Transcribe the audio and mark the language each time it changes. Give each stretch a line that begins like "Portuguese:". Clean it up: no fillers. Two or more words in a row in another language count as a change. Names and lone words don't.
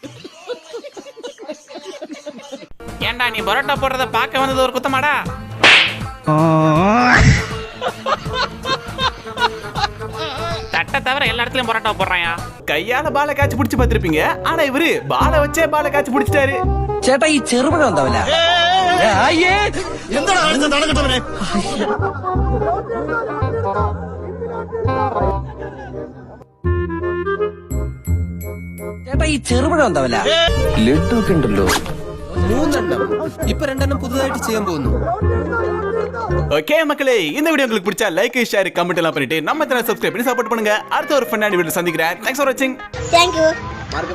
Tamil: ஏன்டா நீ பரோட்டா போடுறத பார்க்க வந்தது ஒரு குத்தமாடா? தட்டை தவிர எல்லா இடத்துலயும் பரோட்டா போடுறாயா? கையால பாலை காய்ச்சி பிடிச்சு பார்த்திருப்பீங்க, ஆனா இவரு பாலை வச்சே பாலை காய்ச்சி பிடிச்சிட்டாரு.
Malayalam: ചേട്ടാ ഈ ചെറുപഴം ഉണ്ടാവില്ല? എന്താണ് നടക്കട്ടവനെ? ചേട്ടാ ഈ ചെറുപഴം എന്താവല ലഡു ഒക്കെ ഉണ്ടല്ലോ. 3 എണ്ണം ഇപ്പൊ 2 എണ്ണം പുതുതായിട്ട് ചെയ്യാൻ പോകുന്നു.
Tamil: ஓகே மக்களே, இந்த வீடியோ உங்களுக்கு பிடிச்சா
English: like share comment
Tamil: எல்லாம் பண்ணிட்டு நம்ம சேனலை சப்ஸ்கிரைப் பண்ணி சப்போர்ட் பண்ணுங்க. அடுத்த ஒரு ஃபன்னான வீடியோ சந்திக்கிறேன்.
English: Thanks for watching. Thank you.